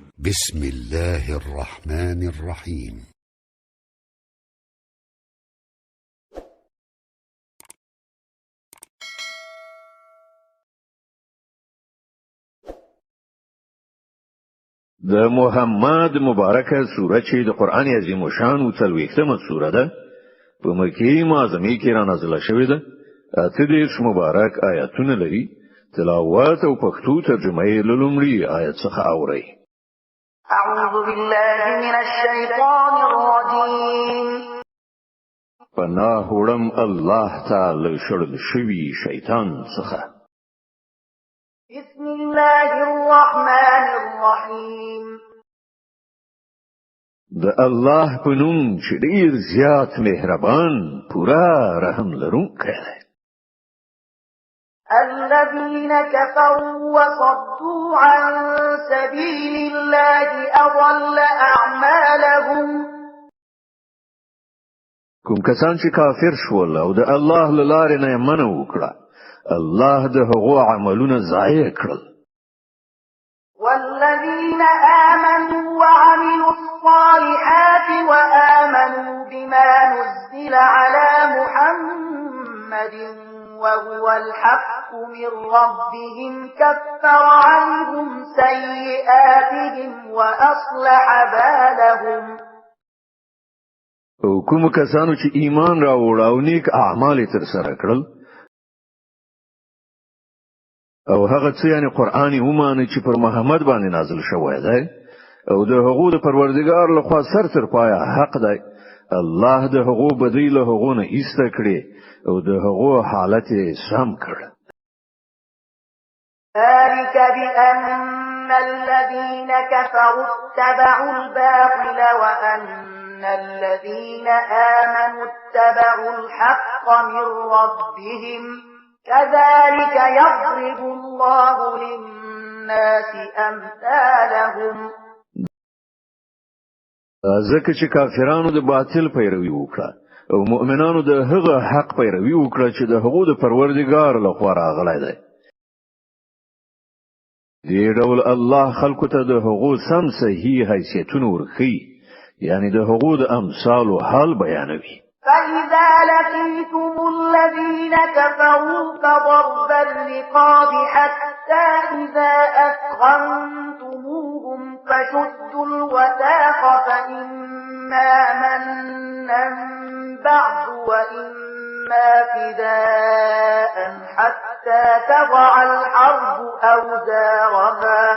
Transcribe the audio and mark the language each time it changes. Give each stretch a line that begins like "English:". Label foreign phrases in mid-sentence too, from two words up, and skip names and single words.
Arabic: بسم الله الرحمن الرحيم.
Pashto: د محمد مبارکه سوره چې د قران عظیم شان او څلوېښتمه سوره ده په مکه معظمه کې را نازله شوې ده. اته دېرش مبارک آیاتونه لري. تلاوت او پښتو ترجمه یې له لومړي آیت څخه اورئ.
Arabic: أعوذ بالله من الشيطان الرجيم.
Pashto: پناه وړم الله تعالی شړل شوی شیطان څخه.
Arabic: بسم الله الرحمن الرحيم.
Pashto: د الله په نوم چې ډیر زیات مهربان پورا رحم لرونکی دی.
Arabic: الذين كفروا وصدوا عن سبيل الله أضل أعمالهم.
Pashto: کوم کسان چې کافر شول او د الله له لارې نه منع وکړه، الله د هغو عملونه ضایع کړل.
Arabic: والذين آمنوا وعملوا الصالحات وآمنوا بما نزل على محمد وهو الحق من ربهم كفر عنهم سيئاتهم وأصلح بالهم.
Pashto: او کوم کسانو چې ایمان راوړ او نیک اعمال تر سره کړل او هغه څه یعنی قرآن ومانه چې پر محمد باندې نازل شوی دی او د هغو د پروردګار لخوا سر تر پایه حق دی، الله د هغو بدی له هغو نه ایسته کړي او د هغو حالت سم کړ.
Arabic: ذلك بأن الذين كفروا اتبعوا الباطل وأن الذين آمنوا اتبعوا الحق من ربهم كذلك يضرب الله للناس أمثالهم.
Pashto: ځکه چې کافرانو د باطل پیروي وکړه او مؤمنانو د هغه حق پیروي وکړه چې د هغو د پروردګار لخوا راغلی دی. دې ډول الله خلکو ته د هغو سم صحیح حیثیتونه ورښيي، یعنی د هغو د امثالو حال بیانوي.
Arabic: فإذا لقيتم الذين كفروا فضرب الرقاب حتى إذا أثخنتموهم فشدوا الوثاق فإما منا بعد وإما فداء حتى تضع الحرب أوزارها.